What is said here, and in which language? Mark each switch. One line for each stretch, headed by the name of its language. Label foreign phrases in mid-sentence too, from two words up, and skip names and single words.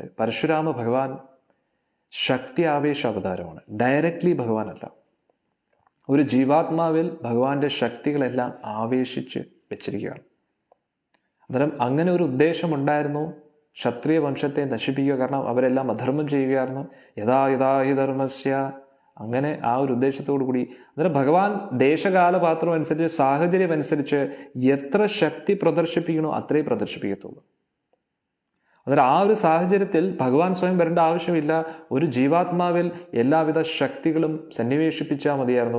Malayalam: പരശുരാമ ഭഗവാൻ ശക്തി ആവേശ അവതാരമാണ്, ഡയറക്റ്റ്ലി ഭഗവാനല്ല. ഒരു ജീവാത്മാവിൽ ഭഗവാന്റെ ശക്തികളെല്ലാം ആവേശിച്ച് വെച്ചിരിക്കുകയാണ്. അന്നേരം അങ്ങനെ ഒരു ഉദ്ദേശമുണ്ടായിരുന്നു, ക്ഷത്രിയ വംശത്തെ നശിപ്പിക്കുക. കാരണം അവരെല്ലാം അധർമ്മം ചെയ്യുകയായിരുന്നു.
Sanskrit: യഥാ യഥാ ഹി ധർമ്മസ്യ,
Malayalam: അങ്ങനെ ആ ഒരു ഉദ്ദേശത്തോടു കൂടി. അന്നേരം ഭഗവാൻ ദേശകാലപാത്രം അനുസരിച്ച്, സാഹചര്യം അനുസരിച്ച് എത്ര ശക്തി പ്രദർശിപ്പിക്കണോ അത്രേ പ്രദർശിപ്പിക്കത്തുള്ളൂ. അന്നേരം ആ ഒരു സാഹചര്യത്തിൽ ഭഗവാൻ സ്വയം വരേണ്ട ആവശ്യമില്ല. ഒരു ജീവാത്മാവിൽ എല്ലാവിധ ശക്തികളും സന്നിവേശിപ്പിച്ചാൽ മതിയായിരുന്നു.